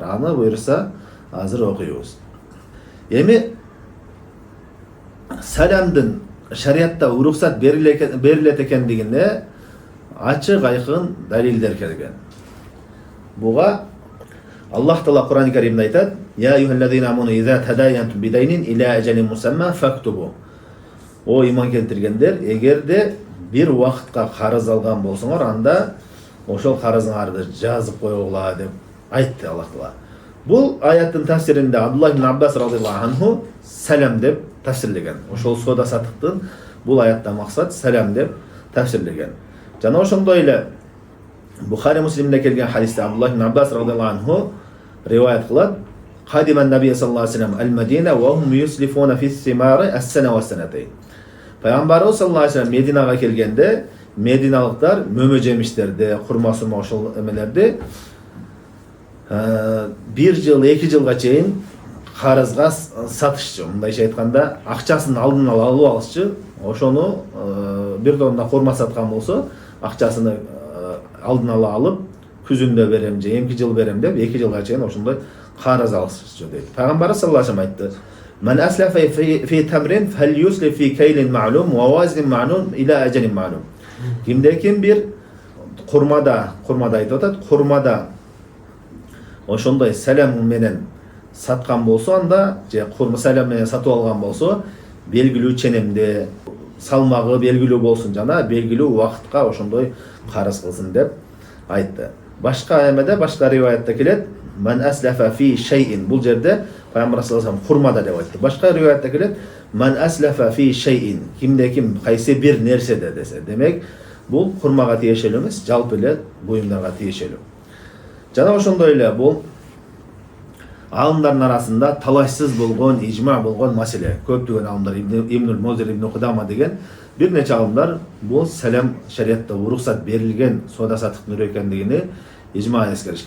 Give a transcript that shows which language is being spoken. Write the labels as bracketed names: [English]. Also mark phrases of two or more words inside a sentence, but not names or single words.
[Kyrgyz] Аны буйруса азыр окуйбуз. Эми саламдын шариатта уруксат берилет экендигине ачык айкын далилдер келген. Буга Аллах Таала Кур'ан-ы Каримде айтат: [Arabic] "يا أيها الذين آمنوا إذا تداينتم بدين إلى أجل مسمى فاكتبوه." [Kyrgyz] О иман келтиргендер, эгерде бир убакытка карыз алган болсоңор, анда ошол карызыңарды жазып койгула деп айтты Аллах Таала. Бул аяттын тафсиринде Абдуллах ибн Аббас [Arabic] رضي الله عنه [Kyrgyz] салам деп тафсирлеген. Ошол сода сатыктын бул аятта максат салам деп тафсирлеген. Жана ошондой эле Бухари Муслимде келген хадисте Абдуллах ибн Аббас [Arabic] رضي الله عنه [Kyrgyz] риваят кылат: [Arabic] "قدم النبي صلى الله عليه وسلم المدينة وهم يسلفون في الثمار السنة والسنتين." [Kyrgyz] Пайгамбарыбыз [Arabic] صلى الله عليه وسلم [Kyrgyz] Мединага келгенде мединалыктар мөмө жемиштерди, курма сурма ошол эмелерди 1 жыл, 2 жылга чейин карызга сатышчу. Мындайча айтканда, акчасын алдын ала алып алышчу. Ошону бир тонна курма саткан болсо, акчасыны алдын ала алып, күзүндө берем же эмки жыл берем деп 2 жылга чейин ошондой карыз алышчу дейт. Пайгамбар [Arabic] صلى الله عليه وسلم [Kyrgyz] айтты: [Arabic] "من أسلف في تمر فليسلف في كيل معلوم ووزن معلوم إلى أجل معلوم." [Kyrgyz] Кимде-ким бир курмада айтып атат, курмада ошондой салам менен саткан болсо, анда же курма салам менен сатып алган болсо, белгилүү ченемде салмагы белгилүү болсун жана белгилүү убакытка ошондой карыз кылсын деп айтты. Башка эмеде, башка риваятта келет: [Arabic] "من أسلف في شيء." [Kyrgyz] Бул жерде Пайгамбар [Arabic] صلى الله عليه وسلم [Kyrgyz] курмада деп айтты. Башка риваятта келет: [Arabic] "من أسلف في شيء." [Kyrgyz] Кимде-ким кайсы бир нерседе десе, демек бул курмага тиешелүү эмес, жалпы эле буюмдарга тиешелүү. Жана ошондой эле бул алымдардын арасында талашсыз болгон, ижма болгон маселе. Көптөгөн алымдар Ибнул Музир, Ибн Кудама деген бир нече алымдар бул салам шариатта уруксат берилген соода саттыктын түрү экендигини ижма эскеришкен.